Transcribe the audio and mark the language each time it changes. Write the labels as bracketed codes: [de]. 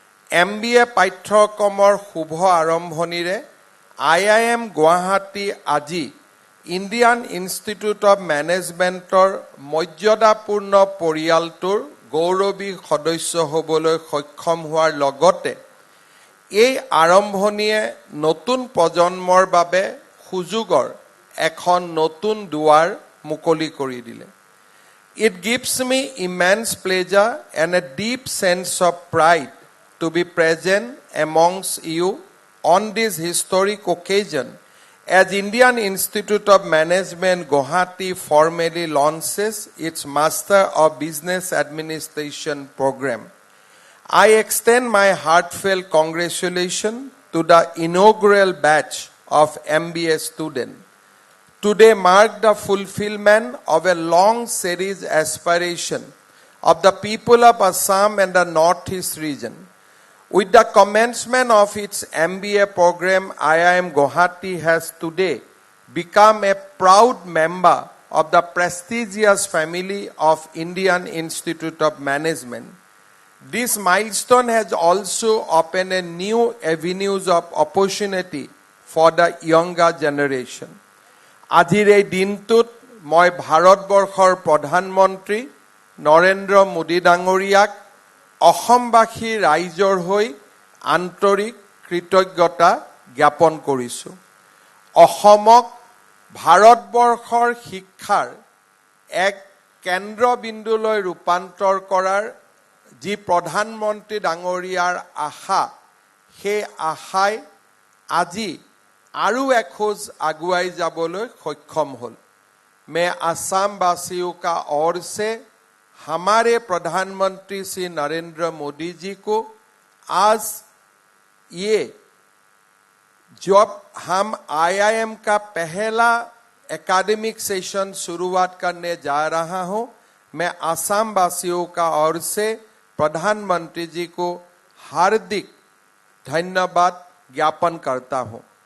[as] MBA পাঠ্যক্ৰমৰ শুভ আৰম্ভণিৰে IIM Guwahati আজি ইণ্ডিয়ান ইনষ্টিটিউট অৱ মেনেজমেণ্টৰ মৰ্যাদাপূৰ্ণ পৰিয়ালটোৰ গৌৰৱী সদস্য হ'বলৈ সক্ষম হোৱাৰ লগতে এই আৰম্ভণিয়ে নতুন প্ৰজন্মৰ বাবে সুযোগৰ এখন নতুন দুৱাৰ মুকলি কৰি দিলে। [en] It gives me immense pleasure and a deep sense of pride to be present amongst you on this historic occasion as Indian Institute of Management Guwahati formally launches its Master of Business Administration program. I extend my heartfelt congratulations to the inaugural batch of MBA students. Today marked the fulfillment of a long series aspiration of the people of Assam and the Northeast region. With the commencement of its MBA program, IIM Guwahati has today become a proud member of the prestigious family of Indian Institute of Management. This milestone has also opened a new avenues of opportunity for the younger generation. [as] আজিৰ এই দিনটোত মই ভাৰতবৰ্ষৰ প্ৰধানমন্ত্ৰী নৰেন্দ্ৰ মোদী ডাঙৰীয়াক অসমবাসী ৰাইজৰ হৈ আন্তৰিক কৃতজ্ঞতা জ্ঞাপন কৰিছোঁ। অসমক ভাৰতবৰ্ষৰ শিক্ষাৰ এক কেন্দ্ৰবিন্দুলৈ ৰূপান্তৰ কৰাৰ যি প্ৰধানমন্ত্ৰী ডাঙৰীয়াৰ আশা, সেই আশাই আজি আৰু এখোজ আগুৱাই যাবলৈ সক্ষম হ'ল। [hi] मैं असम वासियों का ओर से हमारे प्रधानमंत्री श्री नरेंद्र मोदी जी को आज ये जब हम IIM का पहला एकेडमिक सेशन शुरुआत करने जा रहा हूं, मैं असम वासियों का ओर से प्रधानमंत्री जी को हार्दिक धन्यवाद ज्ञापन करता हूं।